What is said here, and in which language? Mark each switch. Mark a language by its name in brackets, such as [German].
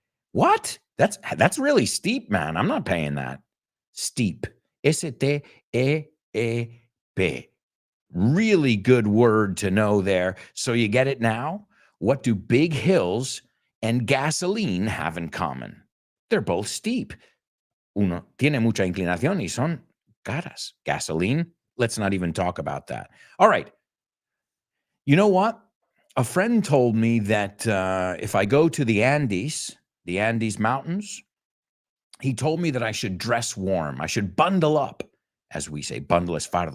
[English] What? That's really steep, man. I'm not paying that. Steep. S-T-E-E-P. Really good word to know there. So you get it now? What do big hills and gasoline have in common? They're both steep. [Spanish] Uno tiene mucha inclinación y son caras. [English] Gasoline, let's not even talk about that. All right. You know what? A friend told me that if I go to the Andes Mountains, he told me that I should dress warm. I should bundle up, as we say. [Spanish] Bundle es fardo.